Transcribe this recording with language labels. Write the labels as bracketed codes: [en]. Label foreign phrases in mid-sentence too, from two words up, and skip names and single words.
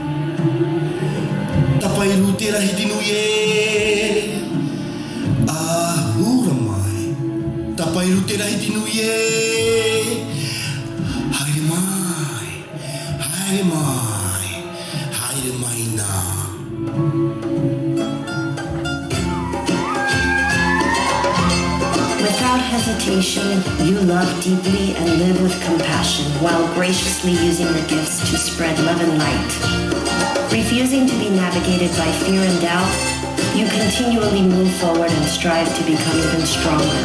[mi] Tapairu te Rahiti Nui e. Ahura mai. Tapairu te Rahiti Nui e. Haere mai. Haere mai. Haere mai nā. [en] Without hesitation, you love deeply and live with compassion while graciously using the gifts to spread love and light. Refusing to be navigated by fear and doubt, you continually move forward and strive to become even stronger.